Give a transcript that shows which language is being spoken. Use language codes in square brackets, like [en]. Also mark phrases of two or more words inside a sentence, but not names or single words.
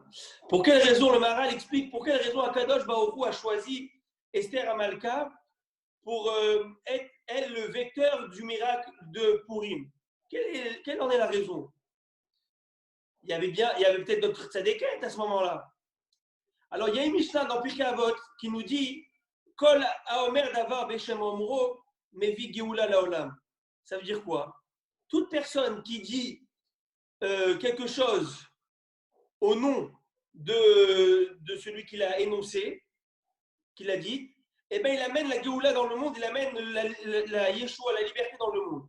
[fr] Pour quelle raison, le Maharal explique pour quelle raison [he] הקדוש ברוך הוא [fr] a choisi Esther Amalka pour être elle le vecteur du miracle de Purim. Quelle en est la raison? Il y avait peut-être d'autres tzadékètes à ce moment-là. Alors il y a une Mishnah dans Pirkei Avot qui nous dit [he] כל האומר דבר בשם אומרו מביא גאולה לעולם. [fr] Ça veut dire quoi? Toute personne qui dit quelque chose au nom de celui qui l'a énoncé, qui l'a dit, eh bien, il amène la Géoula dans le monde, il amène la Yeshua, la liberté dans le monde.